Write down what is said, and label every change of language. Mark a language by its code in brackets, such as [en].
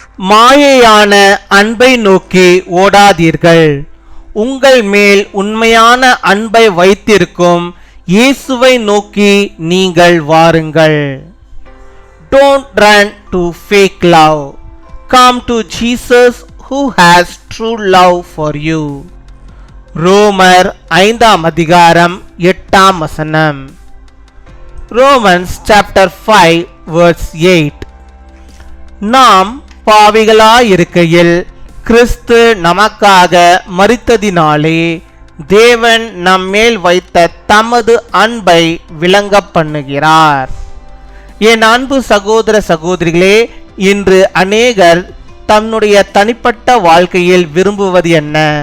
[ta] மாயையான அன்பை நோக்கி ஓடாதீர்கள், உங்கள் மேல் உண்மையான அன்பை வைத்திருக்கும் இயேசுவை நோக்கி நீங்கள் வாருங்கள். [en] Don't run to fake love. Come to Jesus who has true love for you. [ta] ரோமர் 5 அதிகாரம் 8 [en] Romans chapter 5 verse 8. [ta] நாம் பாவிகளாயிருக்கையில் கிறிஸ்து நமக்காக மரித்ததினாலே தேவன் நம்மேல் வைத்த தமது அன்பை விளங்க பண்ணுகிறார். என் அன்பு சகோதர சகோதரிகளே, இன்று அநேகர் தன்னுடைய தனிப்பட்ட வாழ்க்கையில் விரும்புவது என்ன?